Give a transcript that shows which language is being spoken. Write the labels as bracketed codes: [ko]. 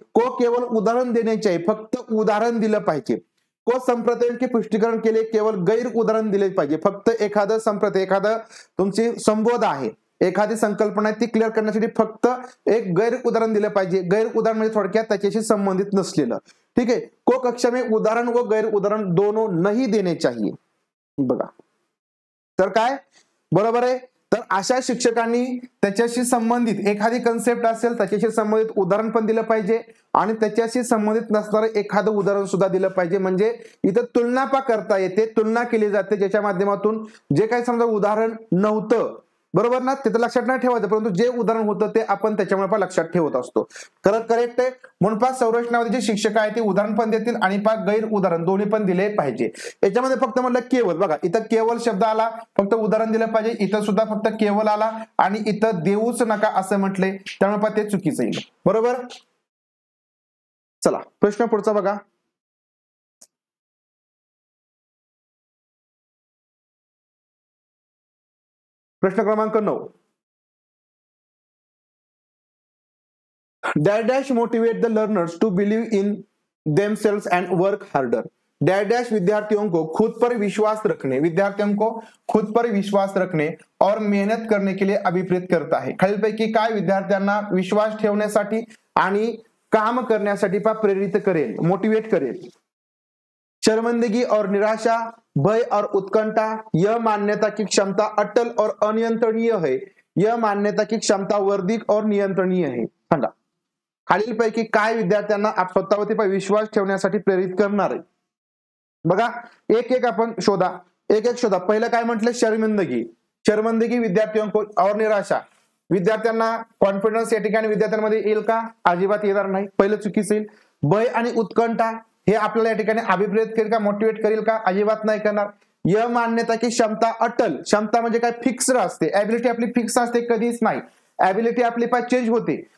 [mr] को केवळ उदाहरण देणे चाहिए, फक्त उदाहरण दिलं पाहिजे. को संप्रदाय के पुष्टीकरण केले केवळ गैर उदाहरण दिले पाहिजे. फक्त एखादं संप्रदाय, एखादं तुमची संबोध आहे, एखादी संकल्पना ती क्लिअर करण्यासाठी फक्त एक गैर उदाहरण दिलं पाहिजे. गैर उदाहरण म्हणजे थोडक्यात त्याच्याशी संबंधित नसलेलं. ठीक आहे. [hi] को कक्षा में उदाहरण व गैर उदाहरण दोनों नहीं देने चाहिए. [mr] बघा, तर काय बरोबर आहे. तर अशा शिक्षकांनी त्याच्याशी संबंधित एखादी कन्सेप्ट असेल त्याच्याशी संबंधित उदाहरण पण दिलं पाहिजे आणि त्याच्याशी संबंधित नसणारं एखादं उदाहरण सुद्धा दिलं पाहिजे. म्हणजे इथं तुलना करता येते, तुलना केली जाते, ज्याच्या माध्यमातून जे काही समजा उदाहरण नव्हतं, बरोबर ना, तिथं लक्षात नाही ठेवायचं, परंतु जे उदाहरण होतं ते आपण त्याच्यामुळे पण लक्षात ठेवत असतो. करेक्ट आहे. म्हणून पाच संरचनावादी जे शिक्षक आहे ते उदाहरण पण देतील आणि पाच गैर उदाहरण दोन्ही पण दिले पाहिजे. याच्यामध्ये फक्त म्हणलं केवळ, बघा इथं केवळ शब्द आला, फक्त उदाहरण दिलं पाहिजे. इथं सुद्धा फक्त केवळ आला आणि इथं देऊच नका असं म्हटले, त्यामुळे पण ते चुकीचं येईल. बरोबर. चला प्रश्न पुढचा बघा, प्रश्न क्रमांक 9. [en] Dash motivate the learners to believe in themselves and work harder. [hi] Dash विद्यार्थियों को खुद पर विश्वास रखने, विद्यार्थियों को खुद पर विश्वास रखने और मेहनत करने के लिए अभिप्रेत करता है. [mr] खालीलपैकी काय विद्यार्थ्यांना विश्वास ठेवण्यासाठी आणि काम करण्यासाठी प्रेरित करेल, मोटिवेट करेल. [hi] शर्मिंदगी और निराशा, भय और उत्कंठा, यह मान्यता की क्षमता अटल और अनियंत्रणीय है, यह मान्यता की क्षमता वर्धिक और नियंत्रणीय है. सांगा [mr] खालीलपैकी काय विद्यार्थ्यांना स्वतःवरती विश्वास ठेवण्यासाठी प्रेरित करणार आहे? बघा एक एक आपण शोधा, एक एक शोधा. पहिलं काय म्हटलं? शर्मिंदगी. [hi] शर्मिंदगी विद्यार्थियों को और निराशा. [mr] विद्यार्थ्यांना कॉन्फिडन्स या ठिकाणी विद्यार्थ्यांमध्ये येईल का? अजिबात येणार नाही. पहिलं चुकीचं येईल. भय आणि उत्कंठा हे आपल्याला या ठिकाणी अभिप्रेरित करेल का? मोटिवेट करेल का? अजिबात नाही करणार. [hi] य मान्यता की क्षमता अटल. [mr] क्षमता म्हणजे काय? फिक्स्ड असते. ऍबिलिटी आपली फिक्स असते, कधीच नाही. ऍबिलिटी आपली चेंज होते.